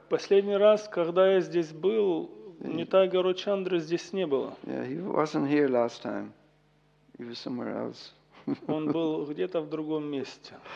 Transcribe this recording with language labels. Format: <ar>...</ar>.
<ru>Последний раз, когда я здесь был, Нитай Гаурачандры здесь не было.</ru> <en>Yeah, he wasn't here last time. He was somewhere else.</en> <ru>Он был где-то в другом месте.</ru>